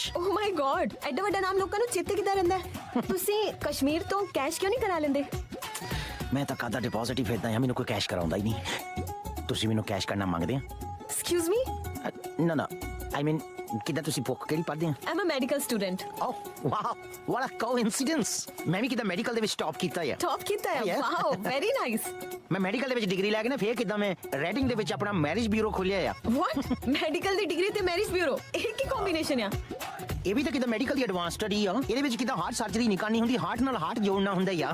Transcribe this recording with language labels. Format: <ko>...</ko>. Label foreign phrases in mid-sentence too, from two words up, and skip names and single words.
<en>Oh my God,</en> <pa>ਐਡਾ ਵੱਡਾ ਨਾਮ ਲੋਕਾਂ ਨੂੰ ਚੇਤੇ ਕਿੱਦਾਂ ਰਹਿੰਦਾ ਹੈ? ਤੁਸੀਂ ਕਸ਼ਮੀਰ ਤੋਂ ਕੈਸ਼ ਕਿਉਂ ਨਹੀਂ ਕਰਾ ਲੈਂਦੇ? ਮੈਂ ਤਾਂ ਕਾਹਦਾ ਡਿਪੋਜ਼ਿਟ ਹੀ ਫਿਰਦਾ ਆ, ਮੈਨੂੰ ਕੋਈ ਕੈਸ਼ ਕਰਾਉਂਦਾ ਹੀ ਨਹੀਂ। ਤੁਸੀਂ ਮੈਨੂੰ ਕੈਸ਼ ਕਰਨਾ ਮੰਗਦੇ ਆ?</pa> <en>Excuse me?</en> <pa>ਨਾ</pa> <en>I mean</en> <pa>ਕਿੱਦਾਂ ਤੁਸੀਂ ਬੁੱਕ ਕਿਹੜੀ ਪੜ੍ਹਦੇ ਆ?</pa> <en>I'm a medical student. Oh wow, what a coincidence.</en> <pa>ਮੈਂ ਵੀ ਕਿੱਦਾਂ ਮੈਡੀਕਲ ਦੇ ਵਿੱਚ ਟੌਪ ਕੀਤਾ ਆ। ਟੌਪ ਕੀਤਾ ਹੈ?</pa> <en>Yeah. Wow, very nice.</en> <pa>ਮੈਂ ਮੈਡੀਕਲ ਦੇ ਵਿੱਚ ਡਿਗਰੀ ਲੈ ਕੇ ਨਾ ਫੇਰ ਕਿੱਦਾਂ ਮੈਂ ਰੈਡਿੰਗ ਦੇ ਵਿੱਚ ਆਪਣਾ</pa> <en>marriage bureau</en> <pa>ਖੋਲਿਆ ਆ।</pa> <en>ਵਾਟ?</en> <pa>ਮੈਡੀਕਲ ਦੀ ਡਿਗਰੀ ਤੇ</pa> <en>marriage bureau,</en> <pa>ਇਹ ਕੀ ਕੰਬੀਨੇਸ਼ਨ ਆ? ਇਹ ਵੀ ਤਾਂ ਕਿੱਦਾਂ ਮੈਡੀਕਲ ਦੀ</pa> <en>advance study</en> <pa>ਆ। ਇਹਦੇ ਵਿੱਚ ਕਿੱਦਾਂ</pa> <en>heart surgery</en> <pa>ਨਹੀਂ ਕਰਨੀ ਹੁੰਦੀ, ਹਾਰਟ ਨਾਲ ਹਾਰਟ ਜੋੜਨਾ ਹੁੰਦਾ ਆ।</pa>